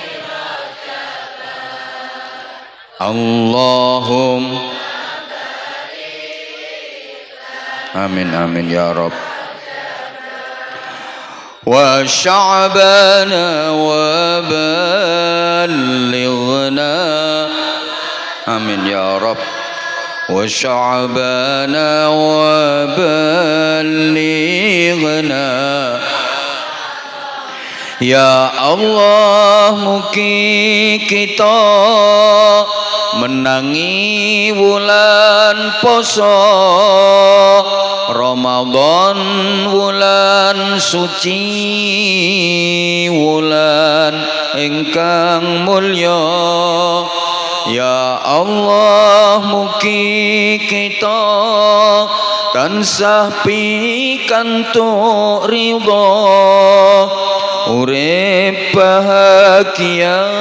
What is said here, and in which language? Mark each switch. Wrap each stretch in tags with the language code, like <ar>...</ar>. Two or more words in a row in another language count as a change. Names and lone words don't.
<ar>Allahumma amin amin ya Rabb. وشعبان وبلغنا آمين يا رب وشعبان وبلغنا</ar> <jv>Ya Allah mugi kita menangi wulan poso Ramadan wulan suci wulan ingkang mulya Ya Allah mugi kita tansah pikantuk ridha urip bahagia</jv>